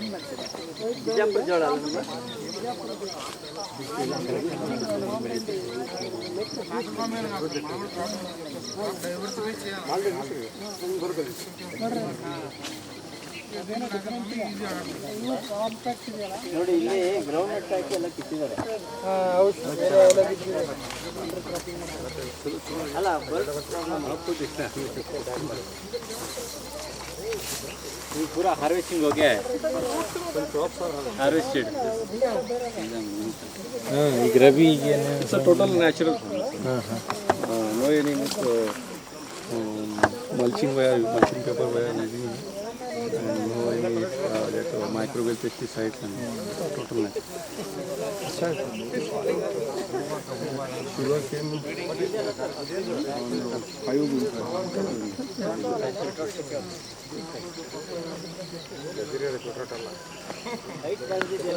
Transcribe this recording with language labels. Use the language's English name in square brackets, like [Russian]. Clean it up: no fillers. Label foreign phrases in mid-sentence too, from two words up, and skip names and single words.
[Kannada] ಬಿಜಾಪುರ ಜೋಳ ನೋಡಿ ಇಲ್ಲಿ [English] ground nut [Kannada] ಹಾಕಿ ಎಲ್ಲ ಕಿತ್ತಿದ್ದಾರೆ [Hindi] ಅಲ್ಲ पूरा हार्वेस्टिंग हो गया है हार्वेस्टेड [Kannada] ಈಗ ರವಿ [English] total natural. No any mulching paper wire using and no any that microbial pesticides and total natural. Sugar cane 5